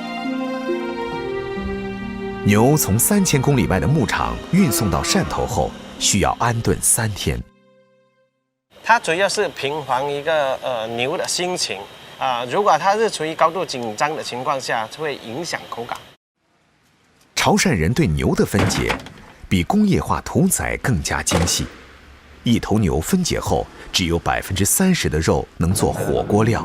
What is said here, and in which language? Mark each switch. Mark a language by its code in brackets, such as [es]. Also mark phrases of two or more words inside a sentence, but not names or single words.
[zh] 牛從3000公里外的牧場運送到汕頭後， 需要安顿3天。它主要是平衡一个牛的心情如果它是处于高度紧张的情况下，会影响口感。潮汕人对牛的分解比工业化屠宰更加精细，一头牛分解后只有30%的肉能做火锅料。